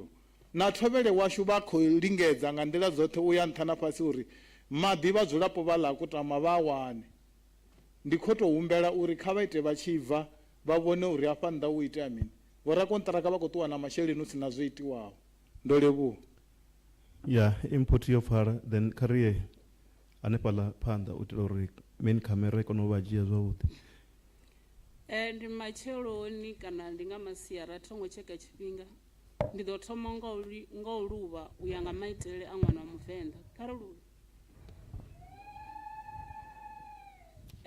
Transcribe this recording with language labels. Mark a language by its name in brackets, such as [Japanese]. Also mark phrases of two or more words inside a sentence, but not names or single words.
[Venda] Na thovhele washu vha khou lingedza nga nḓila dzoṱhe u ya nṱha na fhasi uri maḓi vhadzulapo vha ḽa Kutama vha wane. Ndi khou tou humbela uri kha vha ite vha tshi bva vha vhone uri hafha nnḓa u itea mini. Vho rakonṱiraka vha khou ṱuwa na masheleni hu si na zwo itiwaho. Ndo livhuwa. Ya input yo pfhala then kariye hanefhaḽa phanḓa u itela uri [English] main camera [Venda] i kone u vha dzhia zwavhuḓi. Ndi matsheloni kana ndi nga masiara thongo tsheka tshifhinga ndi ḓo thoma nga u luvha u ya nga maitele a ṅwana wa muvenḓa kha ri luvhe.